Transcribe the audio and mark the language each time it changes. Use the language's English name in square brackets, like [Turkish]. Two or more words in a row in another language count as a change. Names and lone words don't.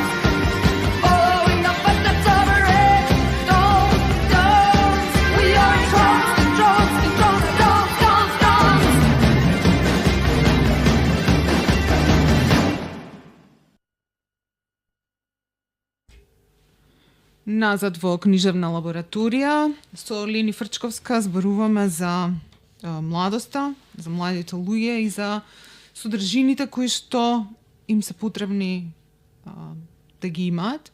[English] Following the footsteps of a red dawn, dawns, we are entranced, entranced, entranced, dawns, dawns, dawns. [Macedonian] Назад во книжевна лабораторија со Лени Фрчковска зборуваме за младоста, за младите луѓе и за содржините кои што им се потребни да ги имаат.